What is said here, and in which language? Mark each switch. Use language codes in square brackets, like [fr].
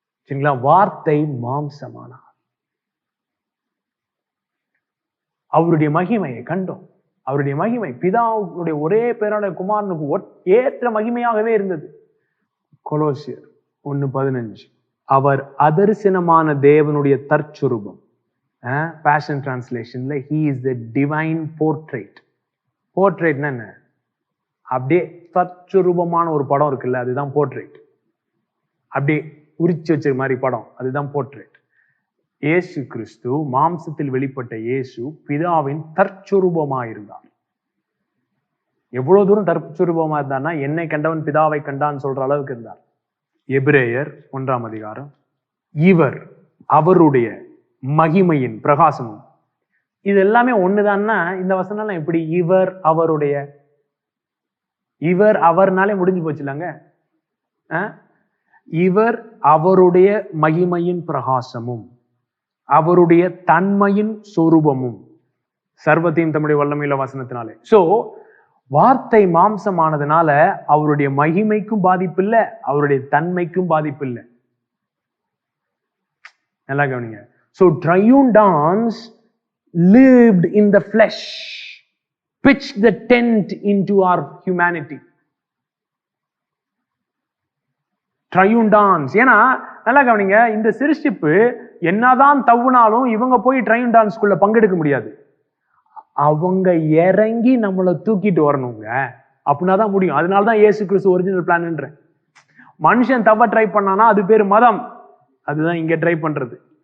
[ta] சரிங்களா? வார்த்தை மாம்சமானார், அவருடைய மகிமையை கண்டோம். அவருடைய மகிமை பிதாவுடைய ஒரே பேரான குமாரனுக்கு ஏற்ற மகிமையாகவே இருந்தது. கொலோசியர் 1:15. அவர் அதரிசனமான தேவனுடைய தற்சுரூபம். [en] Passion டிரான்ஸ்லேஷன்ல he is the divine portrait. [ta] போர்ட்ரேட்னா என்ன? அப்படியே தற்சுரூபமான ஒரு படம் இருக்குல்ல, அதுதான் போர்ட்ரேட். அப்படியே உரிச்சு வச்ச மாதிரி படம், அதுதான் போர்ட்ரேட். இயேசு கிறிஸ்து மாம்சத்தில் வெளிப்பட்ட இயேசு பிதாவின் தற்சுரூபமாயிருந்தார். எவ்வளவு தூரம் தற்சுரூபமா இருந்தார்னா, என்னை கண்டவன் பிதாவை கண்டான்னு சொல்ற அளவுக்கு இருந்தார். எபிரேயர் 1:1. இவர் அவருடைய மகிமையின் பிரகாசமும். இது எல்லாமே ஒண்ணுதான்னா இந்த வசனம் எப்படி? இவர் அவருடைய, இவர் அவர்னாலே முடிஞ்சு போச்சு இல்லங்க. இவர் அவருடைய மகிமையின் பிரகாசமும் அவருடைய தன்மையின் சொரூபமும், சர்வத்தையும் தம்முடைய வல்லமையுள்ள வசனத்தினாலே. சோ வார்த்தை மாம்சமானதுனால அவருடைய மகிமைக்கும் பாதிப்பு இல்லை, அவருடைய தன்மைக்கும் பாதிப்பு இல்லை. நல்லா கவனிங்க. [en] So triune dance lived in the flesh, pitched the tent into our humanity. Triune dance. [ta] ஏன்னா நல்லா கவனிங்க, இந்த சிருஷ்டிப்பு என்னதான் தவுனாலும் இவங்க போய் ட்ரையூன் டான்ஸ்குள்ள பங்கெடுக்க முடியாது. அவங்க இறங்கி நம்மளை தூக்கிட்டு வரணுங்க, அப்படின்னாதான் முடியும். அதனாலதான் இயேசு கிறிஸ்து ஒரிஜினல் பிளான். மனுஷன் தவ ட்ரை பண்ணானா அது பேரு மதம், அதுதான் இங்க ட்ரை பண்றது.